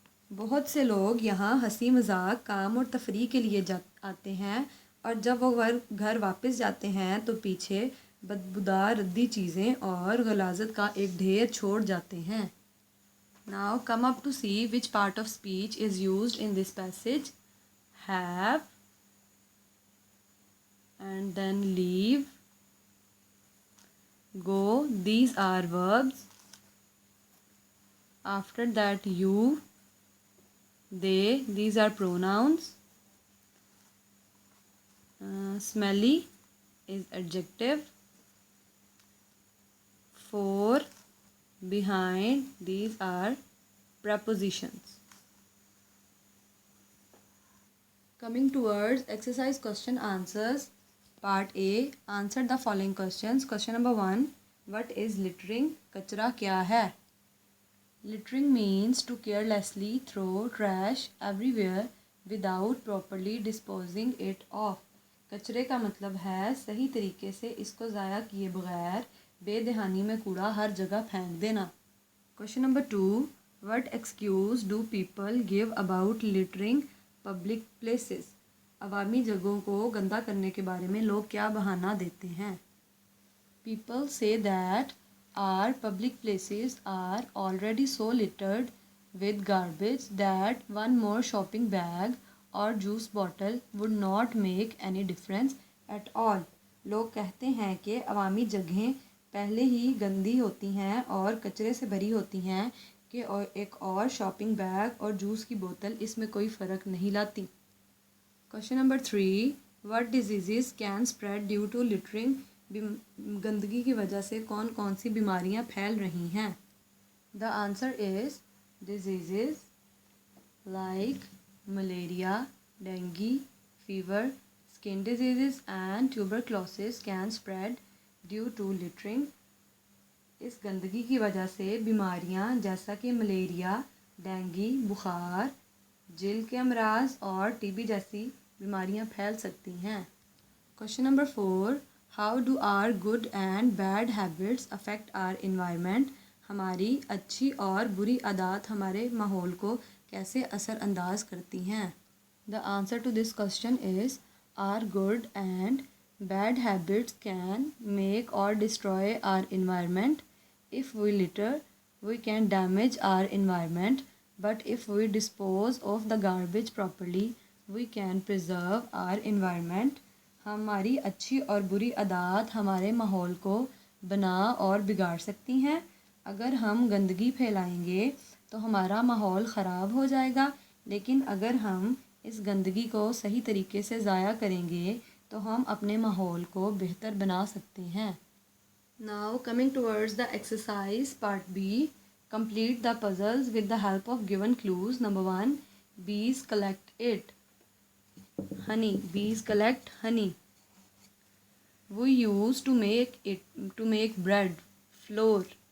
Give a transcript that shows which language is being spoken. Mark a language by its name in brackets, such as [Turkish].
[Urdu] بہت سے لوگ یہاں ہنسی مذاق، کام اور تفریح کے لیے آتے ہیں، اور جب وہ گھر واپس جاتے ہیں تو پیچھے بدبودار ردی چیزیں اور غلاظت کا ایک ڈھیر چھوڑ جاتے ہیں. [English] Now come up to see which part of speech is used in this passage. Have and then leave. Go, these are verbs. After that you, they, these are pronouns. Smelly is adjective. For, behind, these are prepositions. Coming towards exercise question answers. Part A. Answer the following questions. Question number 1. What is littering? [Urdu] کچرا کیا ہے؟ [English] Littering means to carelessly throw trash everywhere without properly disposing it off. [Urdu] کچرے کا مطلب ہے صحیح طریقے سے اس کو ضائع کیے بغیر بے دہانی میں کوڑا ہر جگہ پھینک دینا. [English] Question number 2. What excuse do people give about littering public places? [Urdu] عوامی جگہوں کو گندا کرنے کے بارے میں لوگ کیا بہانہ دیتے ہیں؟ [English] People say that our public places are already so littered with garbage that one more shopping bag or juice bottle would not make any difference at all. [Urdu] لوگ کہتے ہیں کہ عوامی جگہیں پہلے ہی گندی ہوتی ہیں اور کچرے سے بھری ہوتی ہیں کہ ایک اور شاپنگ بیگ اور جوس کی بوتل اس میں کوئی فرق نہیں لاتی. [English] Question number 3. What diseases can spread due to littering? [Urdu] گندگی کی وجہ سے کون کون سی بیماریاں پھیل رہی ہیں؟ [English] The answer is diseases like malaria, dengue, fever, skin diseases and tuberculosis can spread due to littering. [Urdu] اس گندگی کی وجہ سے بیماریاں جیسا کہ ملیریا، ڈینگی، بخار، جلد کے امراض اور ٹی بی جیسی بیماریاں پھیل سکتی ہیں. [English] Question number 4. How do our good and bad habits affect our environment? [Urdu] ہماری اچھی اور بری عادات ہمارے ماحول کو کیسے اثر انداز کرتی ہیں؟ [English] The answer to this question is our good and bad habits can make or destroy our environment. If we litter, we can damage our environment, but if we dispose of the garbage properly, we can preserve our environment. [Urdu] ہماری اچھی اور بری عادات ہمارے ماحول کو بنا اور بگاڑ سکتی ہیں. اگر ہم گندگی پھیلائیں گے تو ہمارا ماحول خراب ہو جائے گا، لیکن اگر ہم اس گندگی کو صحیح طریقے سے ضائع کریں گے تو ہم اپنے ماحول کو بہتر بنا سکتے ہیں. [English] Now coming towards the exercise part B. Complete the puzzles with the help of given clues. Number 1. Bees collect it. Honey. Bees collect honey. We use to make bread. Flour.